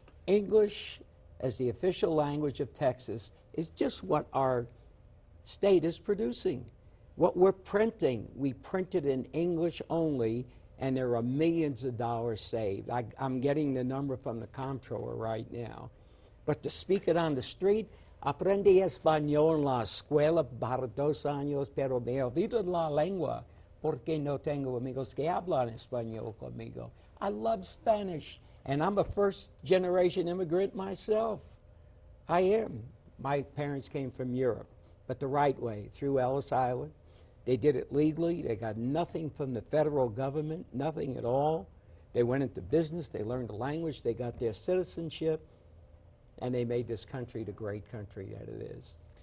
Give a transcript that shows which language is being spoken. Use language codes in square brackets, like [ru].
[en] English as the official language of Texas is just what our state is producing. What we're printing, we print it in English only, and there are millions of dollars saved. I'm getting the number from the comptroller right now. But to speak it on the street, [es] aprendí español en la escuela para 2 años, pero me olvido la lengua porque no tengo amigos que hablan español conmigo. [en] I love Spanish. And I'm a first-generation immigrant myself. I am. My parents came from Europe. but the right way, through Ellis Island. They did it legally. They got nothing from the federal government, nothing at all. They went into business, they learned the language, they got their citizenship, and they made this country the great country that it is.